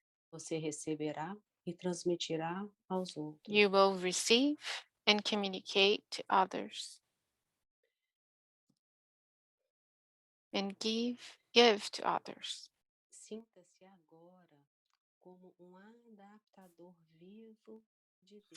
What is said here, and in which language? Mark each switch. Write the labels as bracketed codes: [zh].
[pt] Você receberá e transmitirá aos outros. [en] You will receive and communicate to others and give to others. [pt] Sinta-se agora como adaptador vivo de Deus.